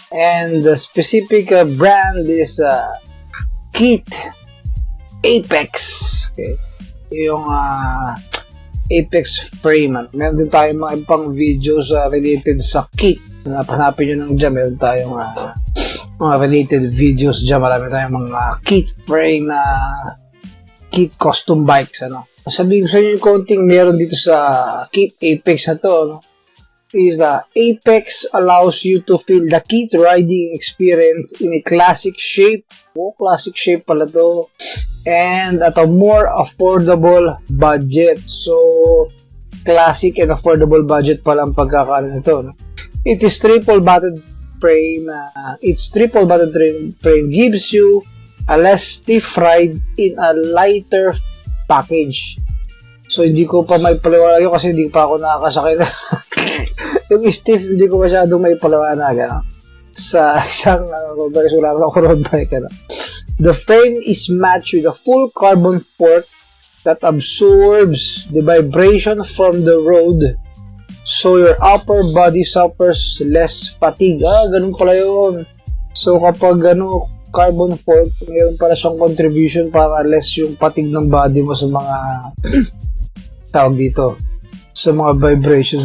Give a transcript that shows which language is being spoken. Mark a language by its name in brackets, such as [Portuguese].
[English] And the specific brand is Kit Apex, okay? [Filipino] Yung Apex frame. Meron din tayong mga ibang videos related sa kit. Hanapin nyo nang dyan. Meron tayong mga related videos dyan. Marami tayong mga kit frame na kit custom bikes, ano. Sabihin ko sa inyo yung konting meron dito sa Kit Apex na to, no? [English] Is Apex allows you to feel the kit riding experience in a classic shape. Classic shape [Filipino] pala to. [English] And at a more affordable budget. [Filipino] So, classic and affordable budget pala ang pagkakaroon nito, no? [English] It is triple batted frame. Its triple batted frame gives you a less stiff ride in a lighter package. [Filipino] So, hindi ko pa may paliwanag yun kasi hindi pa ako nakakasakay na. Yung stiff, hindi ko masyadong may paliwanag, ano? Sa isang roadbike, wala ako roadbike, ano? [English] The frame is matched with a full carbon fork that absorbs the vibration from the road, so your upper body suffers less fatigue. [Filipino] Ganun pala yun. So, kapag carbon fork, mayroon pala siyang contribution para less yung fatigue ng body mo sa mga tawag dito, sa mga vibrations.